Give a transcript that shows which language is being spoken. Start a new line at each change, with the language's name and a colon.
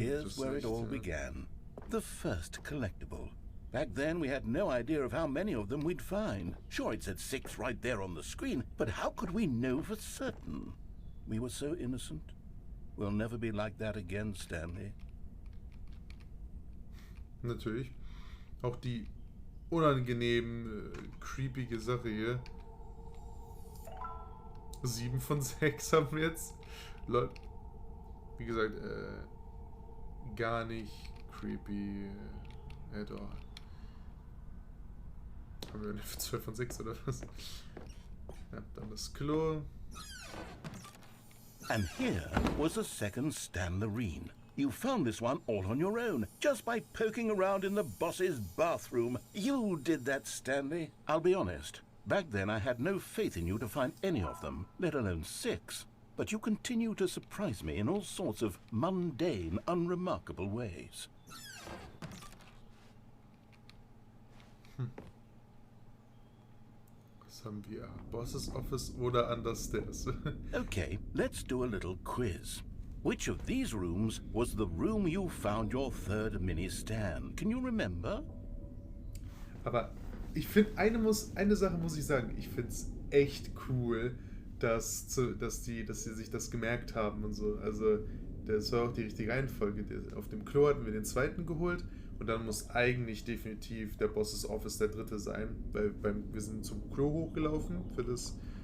English: Here's where it all began. The first collectible. Back then we had no idea of how many of them we'd find. Sure, it said 6 right there on the screen, but how could we know for certain? We were so innocent. We'll never be like that again, Stanley.
German: Natürlich. Auch die unangenehm creepige Sache hier. 7 von 6 haben wir jetzt. Leute, wie gesagt, gar nicht creepy. Doch. Haben wir eine 12 von 6 oder was? Ja, dann das Klo.
English: And here was a second Stanlerine. You found this one all on your own, just by poking around in the boss's bathroom. You did that, Stanley. I'll be honest. Back then I had no faith in you to find any of them, let alone 6. But you continue to surprise me in all sorts of mundane, unremarkable ways.
German: Was haben wir? Boss's Office oder Understairs?
English: Okay, let's do a little quiz. Which of these rooms was the room you found your third mini-Stan? Can you remember?
German: Aber ich finde, eine Sache muss ich sagen. Ich finde es echt cool, dass sie sich das gemerkt haben und so. Also, das war auch die richtige Reihenfolge. Auf dem Klo hatten wir den zweiten geholt und dann muss eigentlich definitiv der Boss's Office der dritte sein, weil wir sind zum Klo hochgelaufen für das.